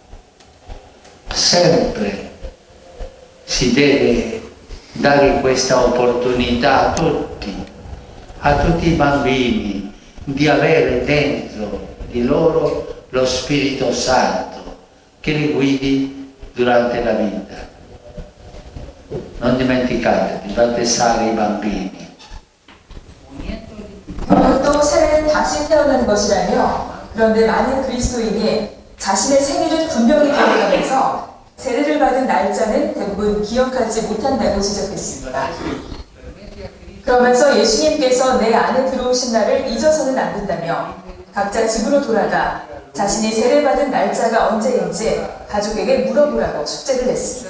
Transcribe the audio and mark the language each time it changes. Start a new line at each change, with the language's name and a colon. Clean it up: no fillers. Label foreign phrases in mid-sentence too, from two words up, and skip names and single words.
Italian: Sempre si deve dare questa opportunità a tutti i bambini, di avere dentro di loro lo Spirito Santo che li guidi durante la vita. Non dimenticate di battezzare i bambini.
Korean: 또 세례는 다시 태어나는 것이라며, 그런데 많은 그리스도인이 자신의 생일을 분명히 기억하면서 세례를 받은 날짜는 대부분 기억하지 못한다고 지적했습니다. 그러면서 예수님께서 내 안에 들어오신 날을 잊어서는 안 된다며 각자 집으로 돌아가 자신이 세례받은 날짜가 언제인지 가족에게 물어보라고 숙제를 냈습니다.